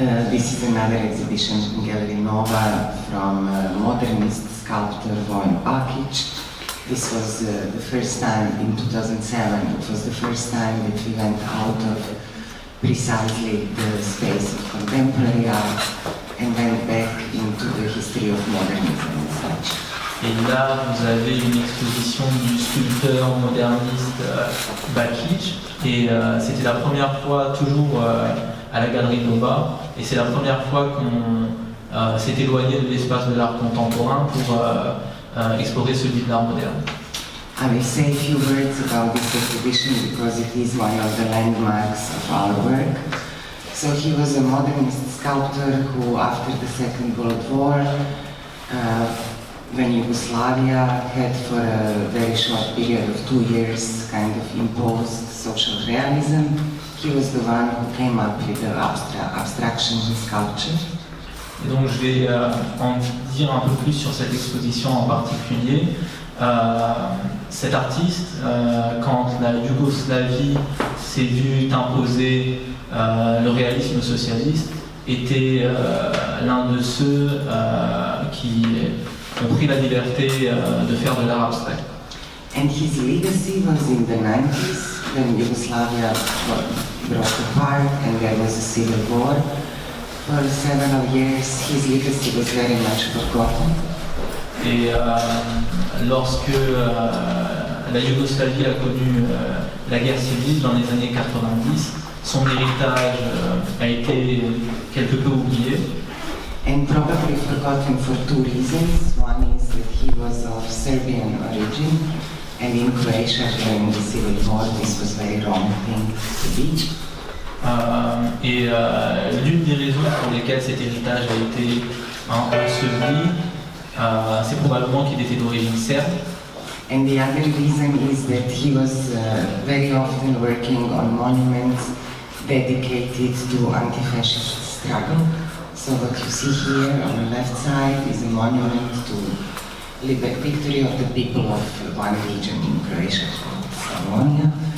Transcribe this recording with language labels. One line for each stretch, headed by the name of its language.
English: This is another exhibition in Gallery Nova from modernist sculptor Vojin Bakić. This was the first time in 2007. It was the first time that we went out of precisely the space of contemporary art and went back into the history of modernism and such.
French: Et là, vous avez une exposition du sculpteur moderniste Bakić, et c'était la première fois, toujours à la Galerie Nova, et c'est la première fois qu'on s'est éloigné de l'espace de l'art contemporain pour explorer celui de l'art moderne.
English: I will say a few words about this exhibition because it is one of the landmarks of our work. So he was a modernist sculptor who, after the Second World War, when Yugoslavia had for a very short period of 2 years kind of imposed social realism, he was the one who came up with the abstraction sculpture.
French: Et donc je vais en dire un peu plus sur cette exposition en particulier. Cet artiste, quand la Yougoslavie s'est vue imposer le réalisme socialiste, était l'un de ceux qui ont pris la liberté de faire de l'art abstrait.
English: And his legacy was in the 90s, when Yugoslavia broke apart and there was a civil war. For several years, his legacy was very much forgotten.
French: Et lorsque la Yougoslavie a connu la guerre civile dans les années 90, son héritage a été quelque peu oublié.
English: And probably forgotten for two reasons. One is that he was of Serbian origin, and in Croatia during the civil war this was very wrong thing to be.
French: L'une des raisons pour lesquelles cet héritage a été enseveli, c'est probablement qu'il était d'origine serbe.
English: And the other reason is that he was very often working on monuments dedicated to anti-fascist struggle. So what you see here on the left side is a monument to the victory of the people of one region in Croatia called Slavonia.